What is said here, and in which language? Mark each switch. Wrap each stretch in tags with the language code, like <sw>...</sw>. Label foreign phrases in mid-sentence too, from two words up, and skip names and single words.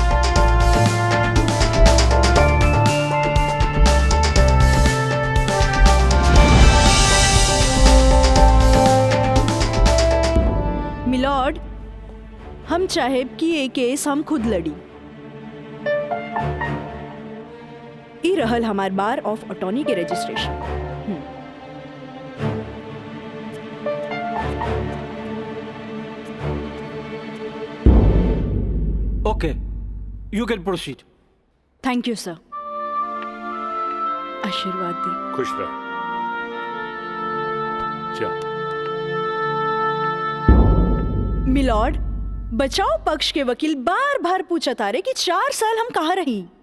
<bho>मिलॉर्ड, हम चाहे कि ये केस हम खुद लड़ी। ई रहल हमार</bho> <en>bar of attorney</en> <bho>के रजिस्ट्रेशन।</bho> <en>okay, you can proceed. thank you sir.</en> <bho>आशीर्वाद दी। खुश रह। जा। मिलॉर्ड, बचाव पक्ष के वकील बार बार पूछा तारे कि 4 साल हम कहाँ रही।</bho>